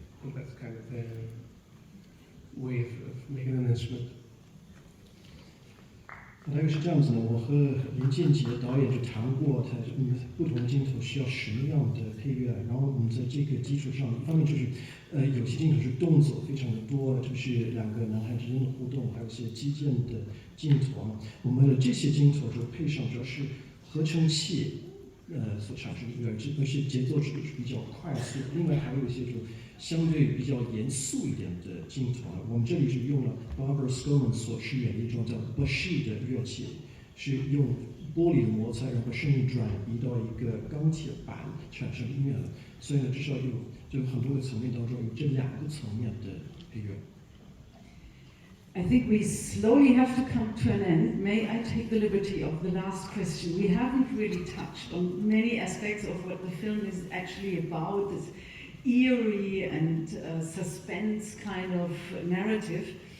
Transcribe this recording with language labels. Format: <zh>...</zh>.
<en>And that's kind of their way of making an instrument.</en> <zh>大概是这样子的，我和林建杰导演就谈过，他不同的镜头需要什么样的配乐，然后我们在这个基础上，一方面就是有些镜头是动作非常的多，就是两个男孩之间的互动，还有一些基建的镜头嘛。我们为了这些镜头就配上主要是合成器所产生的音乐，而且节奏是比较快速。另外还有一些就相对比较严肃一点的镜头，我们这里是用了 Barbara Skovman 所饰演的一种叫 bashi 的乐器，是用玻璃的摩擦，然后把声音转移到一个钢铁板产生音乐的。所以呢，至少有很多个层面当中有这两个层面的配乐。</zh> <en>I think we slowly have to come to an end. May I take the liberty of the last question? We haven't really touched on many aspects of what the film is actually about. eerie and suspense kind of narrative.</en>